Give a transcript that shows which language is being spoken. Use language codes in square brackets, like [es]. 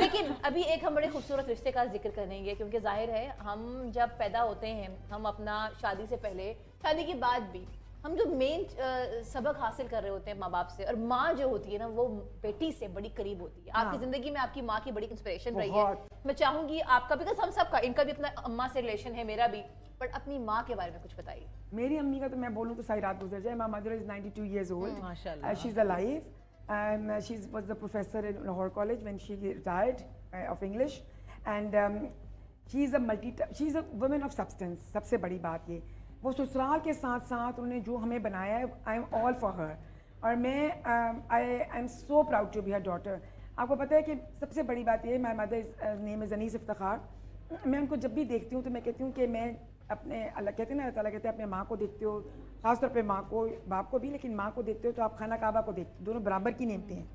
[ur] لیکن ابھی ایک ہم بڑے خوبصورت رشتے کا ذکر کریں گے, کیونکہ ظاہر ہے ہم جب پیدا ہوتے ہیں, ہم اپنا شادی سے پہلے شادی کے بعد بھی ہم جو مین سبق حاصل کر رہے ہوتے ہیں ماں باپ سے, اور ماں جو ہوتی ہے نا وہ بیٹی سے بڑی قریب ہوتی ہے. آپ کی زندگی میں آپ کی ماں کی بڑی انسپریشن رہی ہے. میں چاہوں گی آپ کا, بیکاز ہم سب کا, ان کا بھی اپنا اماں سے ریلیشن ہے, میرا بھی, بٹ اپنی ماں کے بارے میں کچھ بتائیے. میری امی کا تو میں بولوں تو ساری رات گزر جائے. [en] My mother is 92 years old. [ur] ماشاءاللہ. [en] She is alive and she was the professor in Lahore College when she retired of English, and she is a woman of substance. [ur] سب سے بڑی بات یہ, وہ سسرال کے ساتھ ساتھ انہوں نے جو ہمیں بنایا ہے, [en] I am all for her, [ur] اور میں [en] I am so proud to be her daughter. [ur] آپ کو پتہ ہے کہ سب سے بڑی بات یہ ہے, [en] my mother name is [ur] انیس افتخار. میں ان کو جب بھی دیکھتی ہوں تو میں کہتی ہوں کہ میں اپنے اللہ کہتے ہیں نا, اللہ تعالیٰ کہتے ہیں اپنے ماں کو دیکھتے ہو, خاص طور پہ ماں کو, باپ کو بھی, لیکن ماں کو دیکھتے ہو تو آپ خانہ کعبہ کو دیکھتے ہو, دونوں برابر کی نعمتیں ہیں.